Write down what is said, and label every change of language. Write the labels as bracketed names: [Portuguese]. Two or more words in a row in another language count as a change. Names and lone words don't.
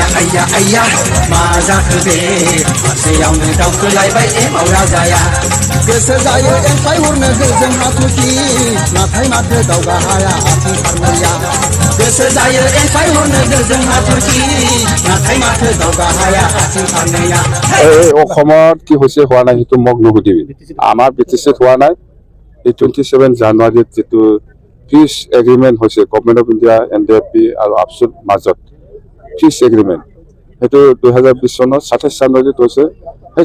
[Bodo] आइया आइया मा जाखो दे सासेयावनो दावखोलायबाय मावरा जाया गोसो जायो एंख्लाय हरनो गोजों हाथरखि नाथाय माथो दावगा हाया आथिं फारनैया गोसो जायो एंख्लाय हरनो गोजों हाथरखि नाथाय माथो दावगा हाया आथिं फारनैया [Assamese] অসমত কি হৈছে হোৱা নাই সেইটো মোক নুসুধিবি আমাৰ BTCত হোৱা নাই এই 27 জানুৱাৰীত যেটো [English] peace agreement [Assamese] হৈছে গভৰ্ণমেণ্ট অফ ইণ্ডিয়া NDFB আৰু আপছুৰ মাজত [English] peace agreement [Assamese] সেইটো 2020 চনৰ 27 জানুৱাৰীত হৈছে সেই